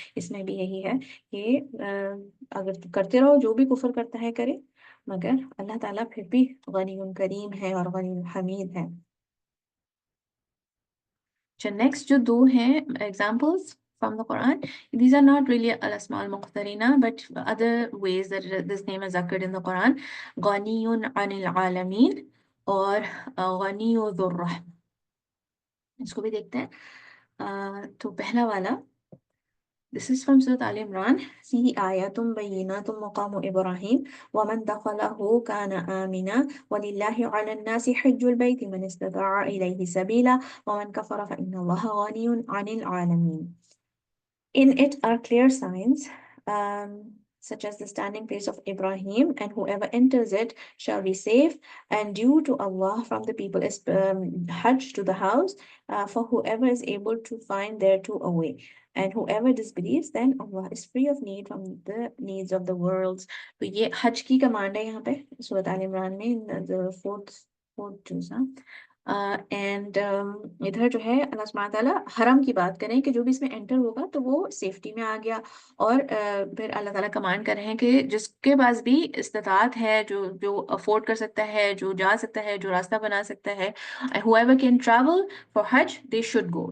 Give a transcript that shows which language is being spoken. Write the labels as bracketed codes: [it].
[ur] اس میں بھی یہی ہے کہ اگر کرتے رہو، جو بھی کفر کرتا ہے کرے، مگر اللہ تعالیٰ پھر بھی غنی کریم ہے اور غنی حمید ہے. اچھا، نیکسٹ جو دو ہیں [en] examples from the Quran, these are not really al-asma al-muqtarina, but other ways that this name is occurred in the Quran. [ur] غنی عن العالمین اور غنی ذو الرحم. اس کو بھی دیکھتے ہیں. تو پہلا والا [en] this is from Surah Al Imran. [ar] فيه آيات بينات مقام إبراهيم ومن دخله كان آمنا ولله على الناس حج البيت من استطاع إليه سبيلا ومن كفر فإن الله غني عن العالمين. [en] In it are clear signs, such as the standing place of Ibrahim, and whoever enters it shall be safe, and due to Allah from the people is Hajj to the house, for whoever is able to find thereto a way. And whoever disbelieves, then Allah is free of need from the needs of the worlds. [ur] تو یہ حج کی command ہے یہاں پہ سورۃ آل عمران میں [en] the fourth juz. [ur] And ادھر جو ہے اللہ سبحانہ تعالیٰ حرم کی بات کریں کہ جو بھی اس میں انٹر ہوگا تو وہ سیفٹی میں آ گیا. اور پھر اللہ تعالیٰ کمانڈ کر رہے ہیں کہ جس کے پاس بھی استطاعت ہے، جو افورڈ کر سکتا ہے، جو جا سکتا ہے، جو راستہ بنا سکتا ہے، [en] whoever can travel for Hajj they should go.